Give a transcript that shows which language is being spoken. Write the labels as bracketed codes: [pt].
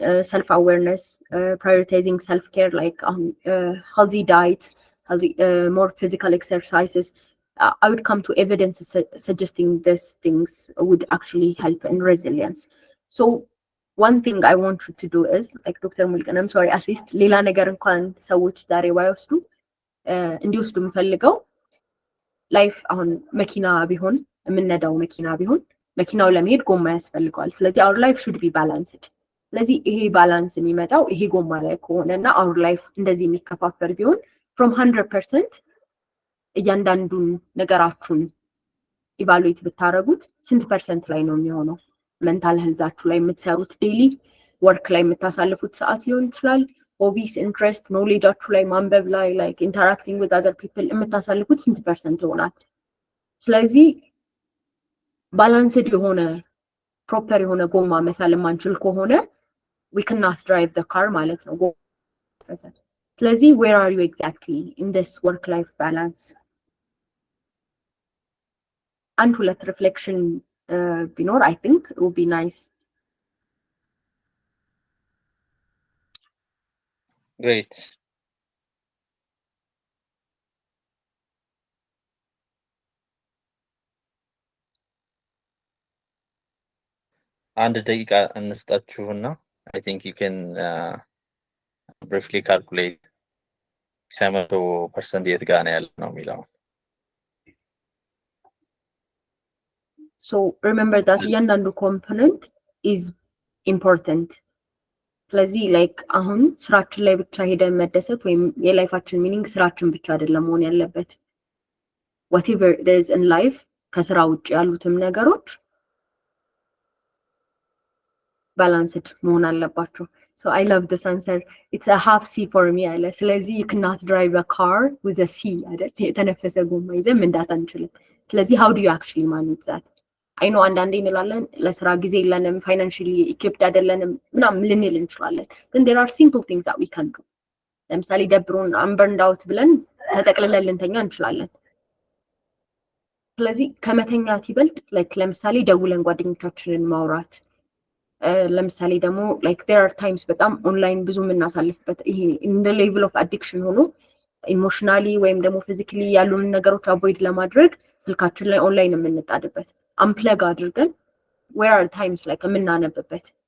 [en] self-awareness, prioritizing self-care, like healthy diets, healthy, more physical exercises. I would come to evidence suggesting these things would actually help in resilience. So one thing I want you to do is, like Dr. Mulkan, I'm sorry, at least [am] ሌላ ነገር እንኳን ሰዎች ዛሬ ባይወስዱ እንዲወስዱ የምፈልገው ላይፍ አሁን መኪና ቢሆን የምንነዳው መኪና ቢሆን መኪናው ለመሄድ ጎማ ያስፈልገዋል። ስለዚህ [en] our life should be balanced። [am] ስለዚህ ይሄ ባላንስ የሚመጣው ይሄ ጎማ ላይ ከሆነና [en] our life [am] እንደዚህ የሚከፋፈል ቢሆን [en] from 100% [am] እያንዳንዱን ነገራችሁን ኢቫሉዌት ብታረጉት ስንት ፐርሰንት ላይ ነው የሚሆነው? ሜንታል ሄልዛችሁ ላይ የምትሰሩት ዴይሊ ወርክ ላይ የምታሳልፉት ሰዓት ሊሆን ይችላል። ሆቢስ፣ ኢንትረስት፣ ኖሌጃችሁ ላይ ማንበብ ላይ ላይክ ኢንተራክቲንግ ዊዝ አዘር ፒፕል የምታሳልፉት ስንት ፐርሰንት ይሆናል? ስለዚህ ባላንስድ የሆነ ፕሮፐር የሆነ ጎማ መሳል ማንችል ከሆነ [en] we cannot drive the car [am] ማለት ነው። ስለዚህ [en] where are you exactly in this work life balance? And [am] ሁለት [en] reflection [am] ቢኖር [en] I think it would be nice. Great. [am] አንድ ደቂቃ እንስጣችሁና [en] I think you can briefly calculate [am] ከ100% የት ጋር ነው ያለው ነው የሚለው። [en] So remember that [am] እያንዳንዱ [en] component is important. [am] ስለዚህ like አሁን ስራችን ላይ ብቻ ሄደን መደሰት ወይም የላይፋችን ሚኒንግ ስራችን ብቻ አይደለም መሆን ያለበት። [en] whatever it is in life [am] ከስራ ውጭ ያሉትም ነገሮች balanced መሆን አለባቸው። [en] So I love this answer. It's a half C for me. ስለዚህ you cannot drive a car with a C [am] አይደል? የተነፈሰ ጎማ ይዘን መንዳት አንችልም። ስለዚህ [en] how do you actually manage that? I know [am] አንዳንዴ እንላለን ለስራ ጊዜ የለንም፣ [en] financially equipped [am] አይደለንም ምናምን ልንል እንችላለን። [en] Then there are simple things that we can do. [am] ለምሳሌ ደብሮን [en] I'm burned out [am] ብለን ተጠቅልለን ልንተኛ እንችላለን። ስለዚህ ከመተኛት ይበልጥ like ለምሳሌ ደውለን ጓደኞቻችንን ማውራት፣ ለምሳሌ ደግሞ like [en] there are times [am] በጣም ኦንላይን ብዙ የምናሳልፍበት ይሄ [en] in the level of addiction [am] ሆኖ ኢሞሽናሊ ወይም ደግሞ ፊዚካሊ ያሉን ነገሮች አቮይድ ለማድረግ ስልካችን ላይ ኦንላይን የምንጣድበት አንፕለግ አድርገን [en] where are times like [am] የምናነብበት